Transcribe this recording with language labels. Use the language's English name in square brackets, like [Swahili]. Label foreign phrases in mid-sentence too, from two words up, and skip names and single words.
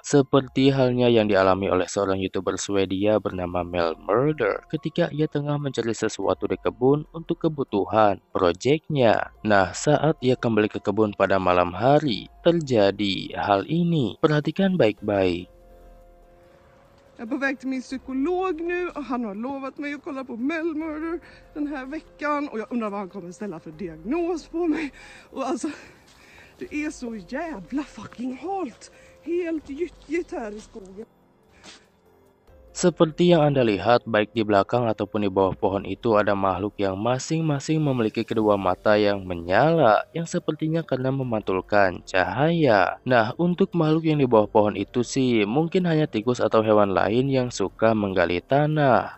[Indonesian] Seperti halnya yang dialami oleh seorang YouTuber Swedia bernama Mel Murder ketika ia tengah mencari sesuatu di kebun untuk kebutuhan proyeknya. Nah, saat ia kembali ke kebun pada malam hari, terjadi hal ini. Perhatikan baik-baik. [Swedish] Jag är på väg till min psykolog nu och han har lovat mig att kolla på Mel Murder den här veckan och jag undrar vad han kommer ställa för diagnos på mig. Och alltså, det är så jävla fucking halt. Helt gyttjigt här i skogen. [Indonesian] Seperti yang Anda lihat, baik di belakang ataupun di bawah pohon itu ada makhluk yang masing-masing memiliki kedua mata yang menyala, yang sepertinya karena memantulkan cahaya. Nah, untuk makhluk yang di bawah pohon itu sih, mungkin hanya tikus atau hewan lain yang suka menggali tanah.